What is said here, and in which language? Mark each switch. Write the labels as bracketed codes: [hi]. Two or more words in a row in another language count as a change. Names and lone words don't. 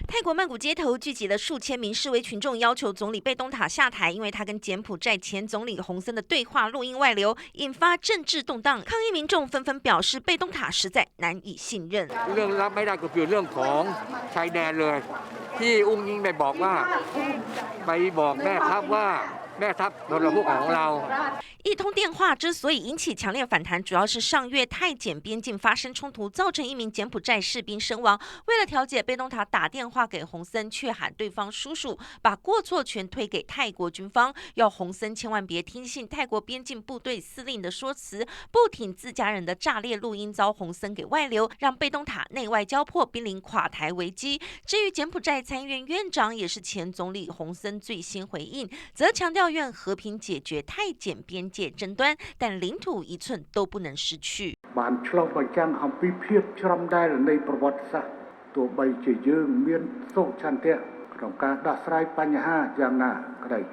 [zh] 泰国曼谷街头聚集了数千名示威群众，要求总理贝东塔下台，因为他跟柬埔寨前总理洪森的对话录音外流，引发政治动荡。抗议民众纷纷表示，贝东塔实在难以信任。 [th] เรื่องรับไม่ได้ก็คือเรื่องของชายแดนเลยที่อุ้งอิงไปบอกว่าไปบอกแม่ทัพว่าแม่ทัพนรพของเรา。 [zh] 一通电话之所以引起强烈反弹，主要是上月泰柬边境发生冲突，造成一名柬埔寨士兵身亡。为了调解，贝东塔打电话给洪森，却喊对方叔叔，把过错权推给泰国军方，要洪森千万别听信泰国边境部队司令的说辞，不挺自家人的炸裂录音遭洪森给外流，让贝东塔内外交迫，濒临垮台危机。至于柬埔寨参议院院长，也是前总理洪森最新回应，则强调愿和平解决泰柬边界争端，但领土一寸都不能失去。 [km] បានឆ្លុះបញ្ចាំងអំពីភាពច្រំដែលនៃប្រវត្តិសាស្ត្រទោះបីជាយើងមានសុខឆន្ទៈក្នុងការដោះស្រាយបញ្ហាយ៉ាងណាក្តី